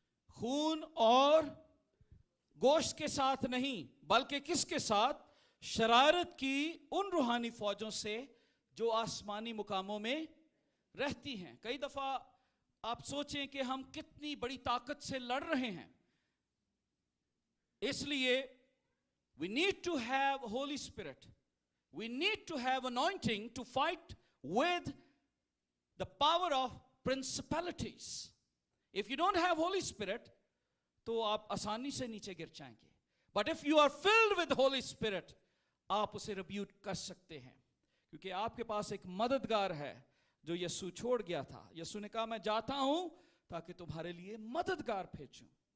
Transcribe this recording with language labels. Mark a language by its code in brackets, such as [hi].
[hi] खून और गोश्त के साथ नहीं, बल्कि किसके साथ? शरारत की उन रूहानी फौजों से जो आसमानी मुकामों में रहती हैं. कई दफा आप सोचें कि हम कितनी बड़ी ताकत से लड़ रहे हैं. [en] इसलिए we need to have Holy Spirit. We need to have anointing to fight with the power of principalities. If you don't have Holy Spirit, [hi] तो आप आसानी से नीचे गिर जाएंगे. [en] But if you are filled with Holy Spirit, [hi] आप उसे rebut कर सकते हैं, क्योंकि आपके पास एक मददगार है जो यीशु छोड़ गया था. यीशु ने कहा मैं जाता हूं ताकि तुम्हारे लिए मददगार भेजूं.